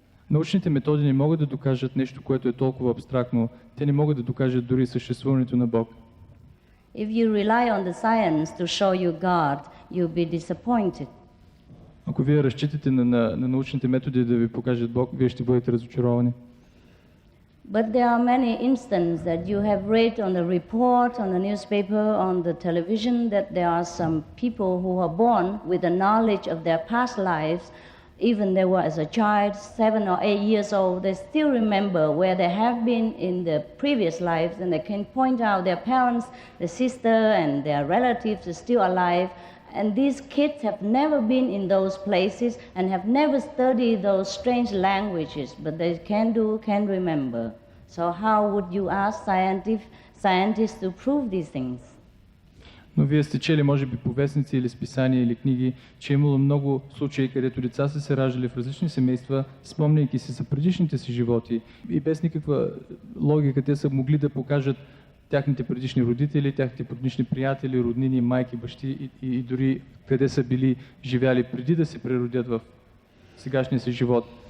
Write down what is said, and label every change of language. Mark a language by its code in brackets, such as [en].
[bg] Научните методи не могат да докажат нещо, което е толкова абстрактно. Те не могат да докажат дори съществуването на Бог. [en] If you rely on the science to show you God, you'll be disappointed. [bg] Ако вие разчитате на научните методи да ви покажат Бог, вие ще бъдете разочаровани. [en] But there are many instances that you have read on the report, on the newspaper, on the television, that there are some people who are born with the knowledge of their past lives. Even they were as a child, 7 or 8 years old, they still remember where they have been in the previous lives, and they can point out their parents, their sister, and their relatives are still alive. And these kids have never been in those places and have never studied those strange languages, but they can remember. So how would you ask scientists to prove these things? [bg] Но вие сте чели, може би, по вестници или списания или книги, че е имало много случаи, където деца са се раждали в различни семейства, спомняйки си за предишните си животи и без никаква логика те са могли да покажат тяхните предишни родители, тяхните предишни приятели, роднини, майки, бащи и дори къде са били живяли преди да се преродят в сегашния си живот.